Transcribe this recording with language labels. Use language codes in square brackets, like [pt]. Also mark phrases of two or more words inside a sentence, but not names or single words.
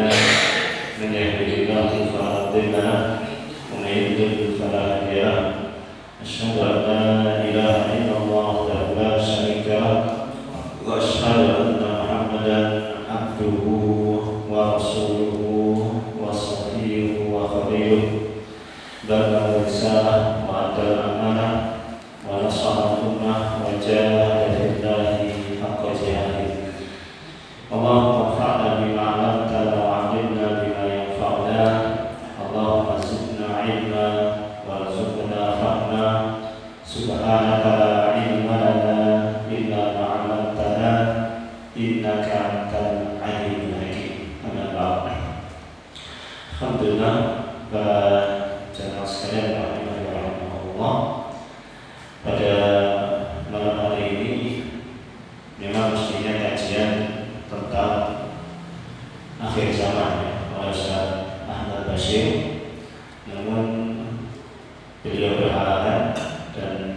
[ar] من يهده الله فلا مضل له ومن يضلل فلا هادي له. أشهد أن لا إله إلا الله وحده لا شريك له وأشهد أن محمدا عبده ورسوله وصفيه وخليل. بلغ الرسالة وأدى الأمانة ونصح الأمة وجاهد في الله حق جهاده. اللهم انفعنا بما علمتنا وعلمنا بما ينفعنا. اللهم زدنا علما وارزقنا فهما. سبحانك لا علم لنا إلا ما علمتنا إنك أنت العليم الحكيم. أما بعد. الحمد لله, [id] jamaah sekalian rahimahullah, pada malam hari ini memang mestinya kajian tentang akhir zaman oleh Ustaz Ahmad Bashir, namun beliau berhalangan dan